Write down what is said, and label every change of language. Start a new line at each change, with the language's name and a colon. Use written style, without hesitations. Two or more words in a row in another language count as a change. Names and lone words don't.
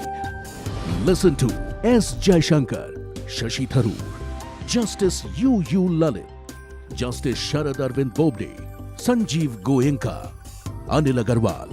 English: Listen to S. Jaishankar, Shashi Tharoor, Justice U. Lalit, Justice Sharad Arvind Bobde, Sanjeev Goenka, Anil Agarwal.